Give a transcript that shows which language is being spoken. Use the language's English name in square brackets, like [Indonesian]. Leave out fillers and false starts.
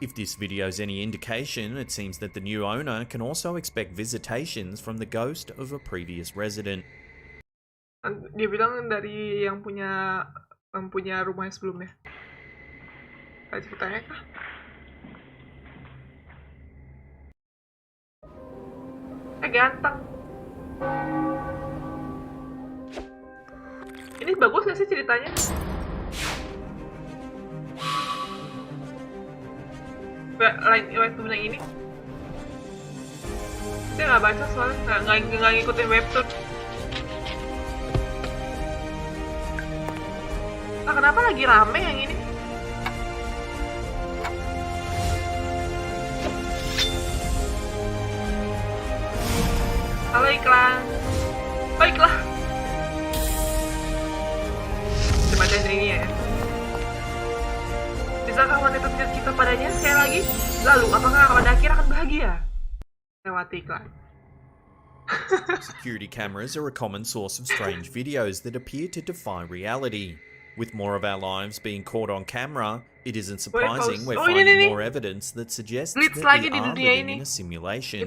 [English] If this video is any indication, it seems that the new owner can also expect visitations from the ghost of a previous resident. [Indonesian] Dia bilang dari yang punya rumahnya sebelumnya. Ada ceritanya kah? Ganteng. Ini bagus gak sih ceritanya? Lain webtoon yang ini? Saya nggak baca soalnya nggak ngikutin webtoon. Nah, kenapa lagi rame yang ini? Halo iklan. Baiklah. Coba baca ini ya. Bisakah wanita terlihat kita padanya sekali lagi? Lalu, apakah pada akhir akan bahagia? Lewati iklan. [English] Security cameras are a common source of strange videos that appear to defy reality. With more of our lives being caught on camera, it isn't surprising we're finding more evidence that suggests that we are living in a simulation.